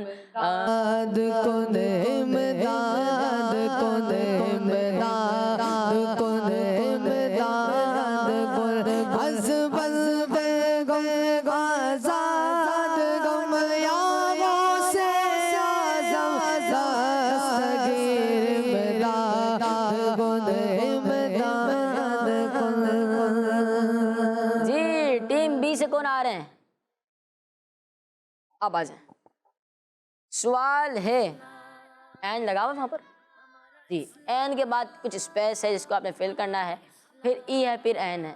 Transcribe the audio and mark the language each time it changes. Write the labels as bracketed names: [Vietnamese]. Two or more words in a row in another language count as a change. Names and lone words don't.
[Persian] داد کن امداد کن امداد کن امداد کن حسب البیغم آزاد غم یا غوث اعظم دستگیر امداد کن امداد کن. [Urdu] جی ٹیم بی سے کون آ رہے ہیں؟ آپ آ جائیں. سوال ہے این لگا ہوا وہاں پر جی. این کے بعد کچھ اسپیس ہے جس کو آپ نے فل کرنا ہے، پھر ای ہے، پھر این ہے.